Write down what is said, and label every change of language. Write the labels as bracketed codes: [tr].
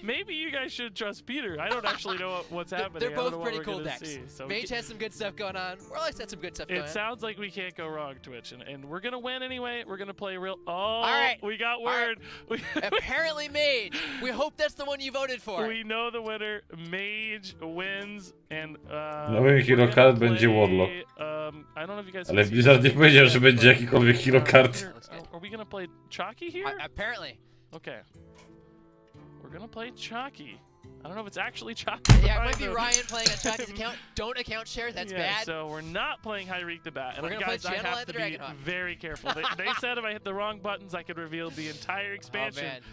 [en] Maybe you guys should trust Peter. I don't actually know what's happening. They're both pretty cool decks. So Mage has some good stuff going on. Warlock's had some good stuff going on. It sounds like we can't go wrong, Twitch. And we're going to win anyway. We're going to play real... Oh, all right. We got word. Right. Apparently Mage. We hope that's the one you voted for. We know the winner. Mage wins. And, [pl] Nowym hero card będzie Warlock. [en] I don't know if you guys... [pl] Ale Blizzard nie powiedział, że będzie jakikolwiek hero card. [en] Are we going to play Chalky here? Apparently. Okay. We're gonna play Chalky. I don't know if it's actually Chalky. Yeah, it might be Ryan playing on Chalky's account. Don't account share, that's bad. So we're not playing Hyrik the Bat. And we're gonna guys, play I have to be very careful. They said if I hit the wrong buttons, I could reveal the entire expansion.